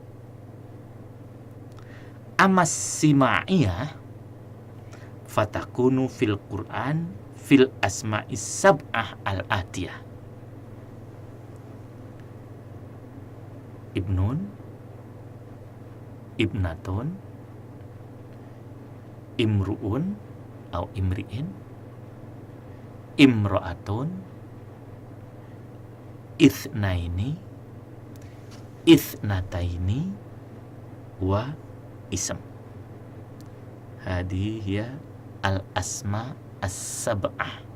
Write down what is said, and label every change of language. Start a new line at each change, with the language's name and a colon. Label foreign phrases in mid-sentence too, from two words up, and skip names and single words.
Arabic: أما السماعية فتكون في القرآن في الأسماء السبعة الآتية ابن ابنة امرؤ atau امرئ امرأة اثنين اثنتين واسم. هذه هي الأسماء السبعة.